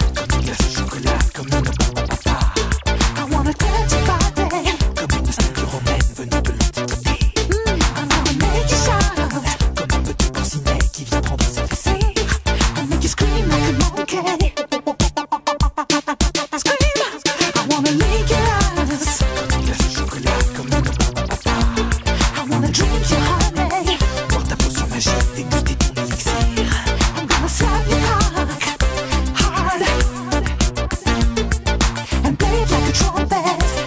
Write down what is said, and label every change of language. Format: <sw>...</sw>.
<fr>Comme une glace au chocolat, comme une papa.</fr> <en>I wanna touch your body.</en> <fr>Comme une statue romaine venue de l'Antiquité.</fr> <en>I'm gonna make you shout.</en> <fr>Comme un petit cousinet qui vient prendre ses fessées.</fr> <en>I make you scream like a monkey. Scream. I wanna lick your ass.</en> <fr>Comme une glace au chocolat, comme une papa.</fr> <en>I wanna drink your honey.</en> <fr>Boire ta potion magique, déguster ton élixir.</fr> <en>I'm gonna slap your cock hard and play it like a trumpet.</en>